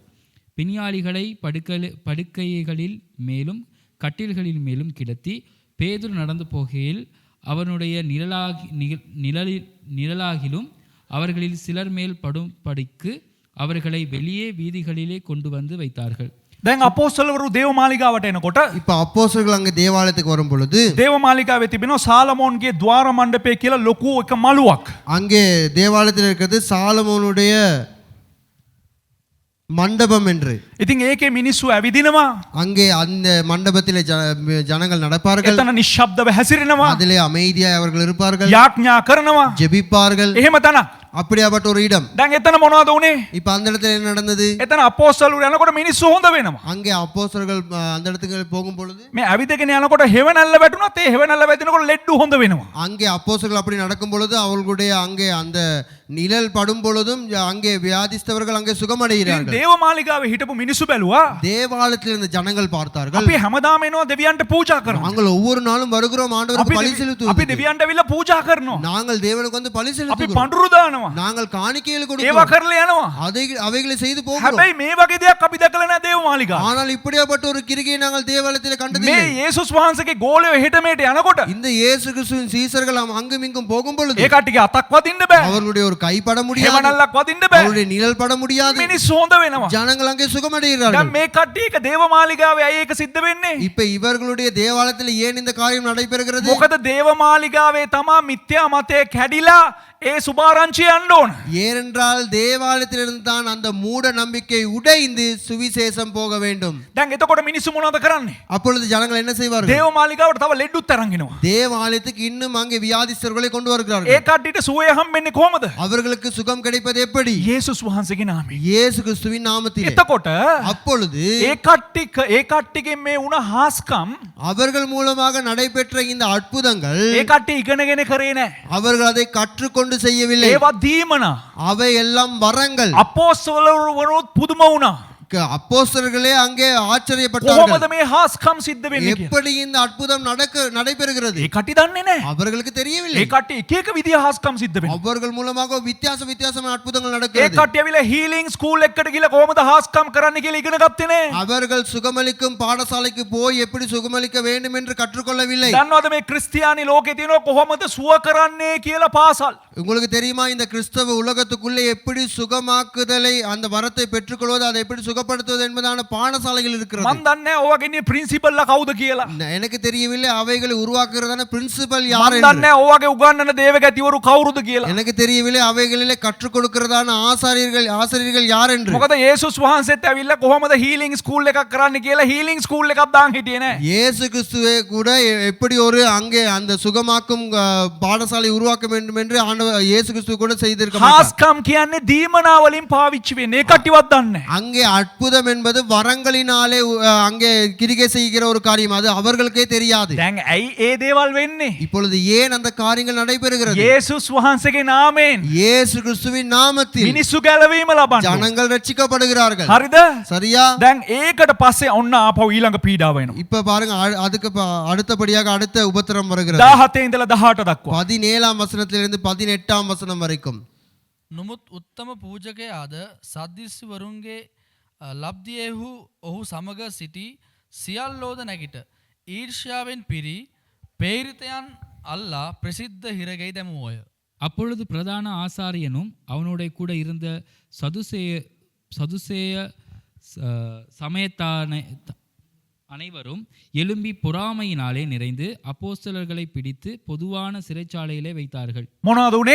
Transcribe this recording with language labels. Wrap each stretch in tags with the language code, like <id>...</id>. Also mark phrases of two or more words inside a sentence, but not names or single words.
<ta>பிணியாளிகளை படுக்கைகளில் மேலும் கட்டில்களில் மேலும் கிடத்தி பேதுரு நடந்து போகையில் அவனுடைய நிழலாகிலும் அவர்களில் சிலர் மேல் படும்படிக்கு அவர்களை வெளியே வீதிகளிலே கொண்டு வந்து வைத்தார்கள்.</ta> <si>දැන් අපෝස්තලවරු දේවමාලිගාවට එනකොට</si> <ta>இப்ப அப்போஸ்தலர்கள் அங்க தேவாலயத்துக்கு வரும் பொழுது</ta> <si>දේවමාලිගාවේ තිබෙනවා සාලමෝන්ගේ ద్వාර මණ්ඩපය කියලා ලොකු එක මළුවක්.</si> <ta>அங்கே தேவாலயத்தில் இருக்கிறது சாலமோனுடைய மண்டபம் என்று.</ta> <si>ඉතින් ඒකේ මිනිස්සු ඇවිදිනවා.</si> <ta>அங்கே அந்த மண்டபத்திலே ஜனங்கள் நடப்பார்கள்.</ta> <si>එතන නිශ්ශබ්දව හැසිරෙනවා.</si> <ta>அதிலே அமைதியாய் அவர்கள் இருப்பார்கள்,</ta> <si>යාඥා කරනවා.</si> <ta>ஜெபிப்பார்கள்.</ta> <si>එහෙම තැනක්.</si> <ta>அப்படியாப்பட்ட ஒரு இடம்.</ta> <si>දැන් එතන මොනවද උනේ?</si> <ta>இப்ப அந்த இடத்துல என்ன நடந்தது?</ta> <si>එතන අපෝස්තලවරු යනකොට මිනිස්සු හොඳ වෙනවා.</si> <ta>அங்கே அப்போஸ்தலர்கள் அந்த இடத்துக்கு போகும் பொழுது</ta> <si>මේ ඇවිදගෙන යනකොට හෙවණැල්ල වැටුණත් ඒ හෙවණැල්ල වැදිනකොට ලෙඩ්ඩු හොඳ වෙනවා.</si> <ta>அங்கே அப்போஸ்தலர்கள் அப்படி நடக்கும் பொழுது அவர்களுடைய அங்கே அந்த நிழல் படும் பொழுதும் அங்கே வியாதிஸ்தவர்கள் அங்கே சுகமடைகிறார்கள்.</ta> <si>දේවමාලිගාවේ හිටපු මිනිස්සු බැලුවා.</si> <ta>தேவாலயத்தில் இருந்த ஜனங்கள் பார்த்தார்கள்.</ta> <si>අපි හැමදාම එනවා දෙවියන්ට පූජා කරනවා.</si> <ta>நாங்கள் ஒவ்வொரு நாளும் வருகிறோம் ஆண்டவருக்கு பலி</ta> <si>අපි</si> <ta>செலுத்துவோம்.</ta> <si>දෙවියන්ට ඇවිල්ලා පූජා කරනවා.</si> <ta>நாங்கள் தேவனுக்கு வந்து பலி</ta> <si>අපි</si> <ta>செலுத்துகிறோம்.</ta> <si>පඳුරු දානවා.</si> <ta>நாங்கள் காணிக்கைகள்</ta> <si>ඒවා</si> <ta>கொடுக்கிறோம்.</ta> <si>කරලා යනවා.</si> <ta>அவைகளை செய்து போகிறோம்.</ta> <si>හැබැයි මේ වගේ දෙයක් අපි දැකලා නැහැ දේවමාලිගාවේ.</si> <ta>ஆனால் இப்படியாப்பட்ட ஒரு கிரிகையை நாங்கள் தேவாலயத்தில் கண்டதில்லை.</ta> <si>මේ යේසුස් වහන්සේගේ ගෝලය හෙට මෙහෙට යනකොට</si> <ta>இந்த இயேசு கிறிஸ்துவின் சீசர்கள் அங்கும் இங்கும் போகும் பொழுது</ta> <si>ඒ කට්ටියගේ අතක් වදින්න බෑ.</si> <ta>அவர்களுடைய ஒரு கை பட முடியாது,</ta> <si>හෙවණැල්ලක් වදින්න බෑ.</si> <ta>அவருடைய நிழல் பட முடியாது.</ta> <si>මිනිස්සු හොඳ වෙනවා.</si> <ta>ஜனங்கள் அங்கே</ta> <si>දැන්</si> <ta>சுகமடைகிறார்கள்.</ta> <si>මේ කට්ටියක දේවමාලිගාවේ ඇයි ඒක සිද්ධ වෙන්නේ?</si> <ta>இப்ப இவர்களுடைய தேவாலயத்தில் ஏன் இந்த காரியம் நடைபெறுகிறது?</ta> <si>මොකද දේවමාලිගාවේ තමා මිත්‍යා මතය කැඩිලා ඒ සුභාරංචිය යන්න ඕන.</si> <ta>ஏனென்றால் தேவாலயத்திலிருந்து தான் அந்த மூட நம்பிக்கை உடைந்து சுவிசேஷம் போக வேண்டும்.</ta> <si>දැන් එතකොට මිනිස්සු මොනවද කරන්නේ?</si> <ta>அப்பொழுது ஜனங்கள் என்ன செய்வார்கள்?</ta> <si>දේවමාලිගාවට තව ලෙඩ්ඩුත් අරන් එනවා.</si> <ta>தேவாலயத்துக்கு இன்னும் அங்கே வியாதிஸ்தர்களை கொண்டு</ta> <si>ඒ</si> <ta>வருகிறார்கள்.</ta> <si>කට්ටියට සුවය හම්බෙන්නේ කොහමද?</si> <ta>அவர்களுக்கு சுகம் கிடைப்பது எப்படி?</ta> <si>යේසුස් වහන්සේගේ නාමයෙන්.</si> <ta>இயேசு கிறிஸ்துவின் நாமத்திலே.</ta> <si>එතකොට</si> <ta>அப்பொழுது</ta> <si>ඒ කට්ටියගෙන් මේ වුණ හාස්කම්</si> <ta>அவர்கள் மூலமாக நடைபெற்ற இந்த அற்புதங்கள்</ta> <si>ඒ කට්ටිය ඉගෙනගෙන කරේ නැහැ.</si> <ta>அவர்கள் அதை கற்றுக்கொண்டு செய்யவில்லை.</ta> <si>ඒවා දීමනා.</si> <ta>அவை எல்லாம் வரங்கள்.</ta> <si>අපෝස්තලවරුත් පුදුම වුණා.</si> <ta>அப்போஸ்தலர்களே அங்கே</ta> <si>කොහොමද</si> <ta>ஆச்சரியப்பட்டார்கள்.</ta> <si>මේ හාස්කම් සිද්ධ වෙන්නේ කියලා.</si> <ta>எப்படி இந்த அற்புதம் நடைபெறுகிறது?</ta> <si>ඒ කට්ටිය දන්නේ නැහැ.</si> <ta>அவர்களுக்கு தெரியவில்லை.</ta> <si>ඒ කට්ටිය එක එක විදිහ හාස්කම් සිද්ධ වෙනවා.</si> <ta>அவர்கள் மூலமாக வித்தியாசமான அற்புதங்கள்</ta> <si>ඒ</si> <ta>நடக்கிறது.</ta> <si>කට්ටිය ඇවිල්ලා</si> <en>healing school</en> <si>එකකට ගිහලා කොහොමද හාස්කම් කරන්න කියලා ඉගෙන ගත්තේ නැහැ.</si> <ta>அவர்கள் சுகமளிக்கும் பாடசாலைக்கு போய் எப்படி சுகமளிக்க வேண்டும் என்று கற்றுக்கொள்ளவில்லை.</ta> <si>දන්නවද මේ ක්‍රිස්තියානි ලෝකේ තියෙනවා කොහොමද සුව කරන්නේ කියලා පාසල්.</si> <ta>உங்களுக்கு தெரியுமா இந்த கிறிஸ்தவ உலகத்துக்குள்ளே எப்படி சுகமாக்குதலை அந்த வரத்தை பெற்றுக்கொள்வது, அதை எப்படி சுகப்படுத்துவது என்பதான பாடசாலைகள் இருக்கிறது.</ta> <si>මන් දන්නේ නැහැ ඔයගේ ඉන්නේ ප්‍රින්සිපල්ලා කවුද කියලා.</si> <ta>எனக்கு தெரியவில்லை அவைகளை உருவாக்குறதான பிரின்சிபல் யார்</ta> <si>මන්</si> <ta>என்று.</ta> <si>දන්නේ නැහැ ඔයගේ උගන්වන දේවගතිවරු කවුරුද කියලා.</si> <ta>எனக்கு தெரியவில்லை அவைகளிலே கற்றுக் கொடுக்கிறதான ஆசிரியர்கள் யார் என்று.</ta> <si>මොකද යේසුස් වහන්සේත් ඇවිල්ලා කොහොමද</si> <en>healing school</en> <si>එකක් කරන්න කියලා</si> <en>healing school</en> <si>එකක් දාන් හිටියේ නැහැ.</si> <ta>இயேசு கிறிஸ்துவே கூட எப்படி ஒரு அங்கே அந்த சுகமாக்கும் பாடசாலை உருவாக்க வேண்டும் என்று ஆண்டவர் இயேசு கிறிஸ்து கூட செய்திருக்க மாட்டார்.</ta> <si>හාස්කම් කියන්නේ දීමනා වලින් පාවිච්චි වෙන්නේ. ඒ කට්ටියවත් දන්නේ නැහැ.</si> <ta>அங்கே அற்புதம் என்பது வரங்களினாலே அங்கே கிரிகை செய்கிற ஒரு காரியம், அது அவர்களுக்கே தெரியாது.</ta> <si>දැන් ඇයි ඒ දේවල් වෙන්නේ?</si> <ta>இப்பொழுது ஏன் அந்த காரியங்கள் நடைபெறுகிறது?</ta> <si>යේසුස් වහන්සේගේ නාමයෙන්</si> <ta>இயேசு கிறிஸ்துவின் நாமத்தில்</ta> <si>මිනිස්සු ගැලවීම ලබන්න.</si> <ta>ஜனங்கள் ரட்சிக்கப்படுகிறார்கள்.</ta> <si>හරිද?</si> <ta>சரியா?</ta> <si>දැන් ඒකට පස්සේ ඔන්න ආපහු ඊළඟ පීඩාව එනවා.</si> <ta>இப்ப பாருங்க அதுக்கு அடுத்தபடியாக அடுத்த உபத்திரம் வருகிறது.</ta> <si>17 ඉඳලා 18 දක්වා.</si> <ta>17ஆம் வசனத்திலிருந்து 18ஆம் வசனம் வரைக்கும்.</ta> <si>නොමුත් උත්තම පූජකයාද සද්දිස්වරුන්ගේ ලබ්දියෙහු ඔහු සමග සිටි සියල්ලෝද නැගිට ඊර්ෂ්‍යාවෙන් පිරි පේරිතයන් අල්ලා ප්‍රසිද්ධ හිරගෙයි දැමුවෝය.</si> <ta>அப்பொழுது பிரதான ஆசாரியனும் அவனுடைய கூட இருந்த சதுசேய சமயத்தான அனைவரும் எழும்பி பொறாமையினாலே நிறைந்து அப்போஸ்தலர்களை பிடித்து பொதுவான சிறைச்சாலையிலே வைத்தார்கள்.</ta> <si>මොනවද උනේ?</si>